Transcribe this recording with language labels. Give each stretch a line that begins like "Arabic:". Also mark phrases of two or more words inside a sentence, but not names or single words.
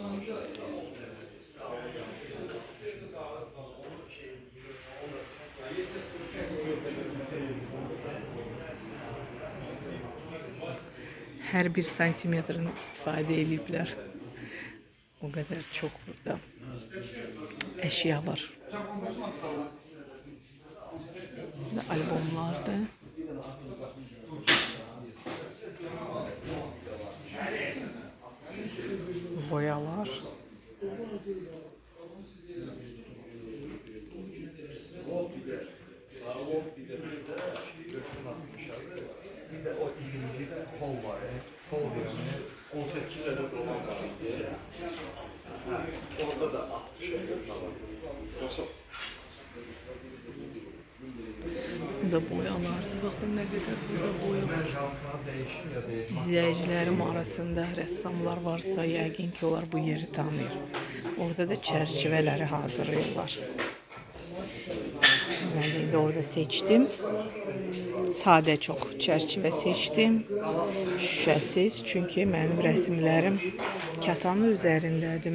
Azerbaijani: Hər bir santimetrini istifadə ediblər. O qədər çox burada əşya var. Burada albomlardır. Boyalar.
Turkish: Bir de o İngilizce'de kol var ya. Kol yani 18 adet olan var. Orada da 60 adet var. Yoksa Burada boyalar. Bakın ne kadar burada boya var.
Azerbaijani: İzləyicilərim arasında rəssamlar varsa yəqin ki onlar bu yeri tanıyır. Orada da çərçivələri hazırlayırlar.
Turkish: Ben de orada seçtim.
Azerbaijani: Sade çox çərçivə seçdim. Şüşəsiz. Çünki mənim rəsmlərim katanın üzərindədir.